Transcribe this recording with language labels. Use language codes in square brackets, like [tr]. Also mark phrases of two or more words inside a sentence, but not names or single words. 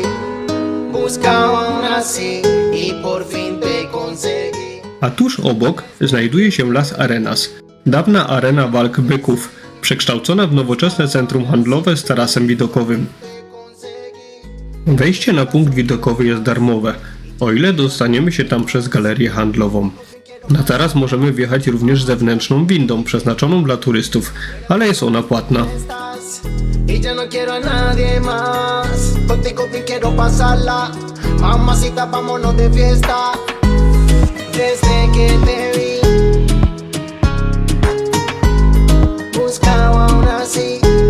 [es] Buscaba una así y por fin te conseguí. [pl] A tuż obok znajduje się Las Arenas, dawna arena walk byków, przekształcona w nowoczesne centrum handlowe z tarasem widokowym. Wejście na punkt widokowy jest darmowe, o ile dostaniemy się tam przez galerię handlową. Na taras możemy wjechać również zewnętrzną windą przeznaczoną dla turystów, ale jest ona płatna. [es] Estás, y ya no quiero a nadie más. Contigo bien quiero pasarla. Mamacita, vámonos de fiesta. Desde que te vi, buscaba una así.